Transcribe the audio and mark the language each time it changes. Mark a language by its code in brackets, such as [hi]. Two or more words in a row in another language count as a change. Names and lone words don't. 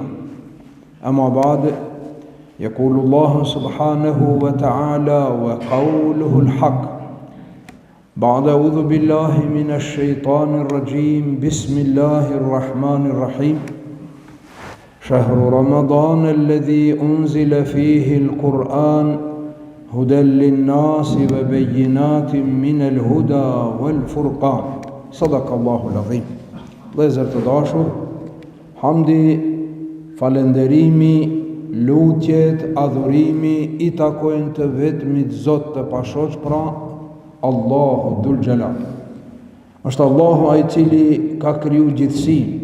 [ar] أما بعد، يقول الله سبحانه وتعالى وقوله الحق بعد أعوذ بالله من الشيطان الرجيم بسم الله الرحمن الرحيم شهر رمضان الذي أنزل فيه القرآن هدى للناس وبينات من الهدى والفرقان. صدق الله العظيم. [sq] Vëllezër të dashur, hamdi, falënderimi, lutjet, adhurimi i takojnë të vetmit Zot të pashoq, pra Allahu [ar] ذو الجلال. [sq] Është Allahu ai i cili ka kriju gjithësinë.